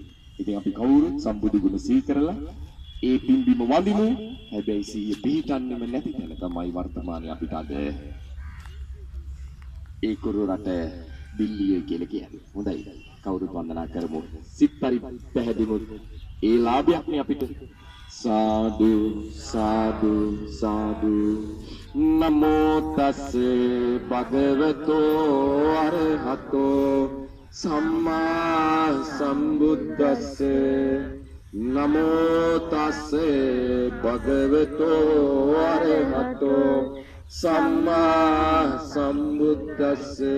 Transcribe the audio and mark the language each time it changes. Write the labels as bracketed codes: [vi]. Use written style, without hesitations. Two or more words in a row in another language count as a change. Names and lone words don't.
[si] ඉතින් අපි කවුරුත් සම්බුදු ගුණ සිහි කරලා ඒ පින්බිම වඳිමු. හැබැයි සිහිය පිහිටන්නෙම නැති තැන තමයි වර්තමානයේ අපිට අද ඒ කුරු රට දිල්ලිය කියලා කියන්නේ. හොඳයි. කවුරුත් වන්දනා කරමු. සිත් පරි පැහැදිමුත් ඒ ලාභයක්නේ අපිට. [pi] සාදු සාදු සාදු නමෝ තස් භගවතෝ අරහතෝ සම්මා සම්බුද්දස්ස නමෝ තස් භගවතෝ අරහතෝ සම්මා සම්බුද්දස්ස